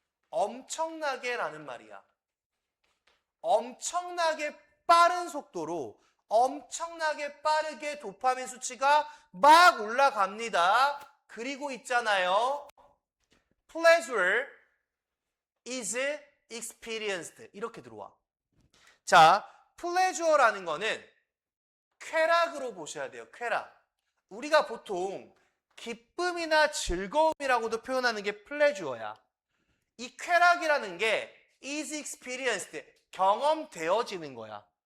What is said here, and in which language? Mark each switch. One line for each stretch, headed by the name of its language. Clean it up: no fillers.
Korean: 엄청나게라는 말이야. 엄청나게 빠른 속도로 엄청나게 빠르게 도파민 수치가 막 올라갑니다. 그리고 있잖아요.
English: Pleasure is experienced.
Korean: 이렇게 들어와. 자, pleasure라는 거는 쾌락으로 보셔야 돼요. 쾌락. 우리가 보통 기쁨이나 즐거움이라고도 표현하는 게 플레주어야. 이 쾌락이라는 게
English: is experienced,
Korean: 경험되어지는 거야.